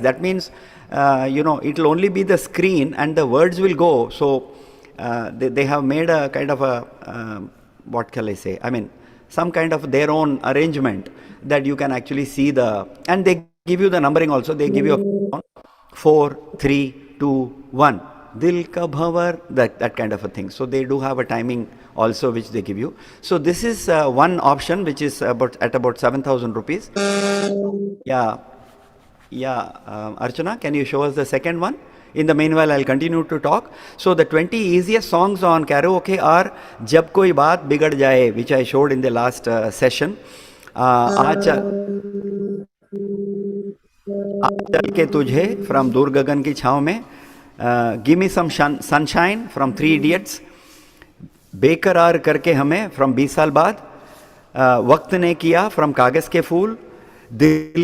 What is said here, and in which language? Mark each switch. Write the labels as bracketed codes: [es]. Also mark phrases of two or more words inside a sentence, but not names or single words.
[en] That means, you know, it will only be the screen and the words will go. So they have made a kind of a, what shall I say? I mean, some kind of their own arrangement that you can actually see and they give you the numbering also. They give you a 4, 3, 2, 1. [hi] दिल का भँवर, [en] that kind of a thing. So they do have a timing also which they give you. So this is one option which is at about 7,000 rupees. Yeah. Archana, can you show us the second one? In the meanwhile, I'll continue to talk. So the 20 easiest songs on karaoke are Jab Koi Baat Bigad Jaye, which I showed in the last session. [hi] चल के तुझे फ्रॉम दूर गगन की छाँव में, गिव मी सम सनशाइन फ्रॉम 3 इडियट्स, बेकरार करके हमें फ्रॉम 20 साल बाद, वक्त ने किया फ्रॉम कागज़ के फूल, दिल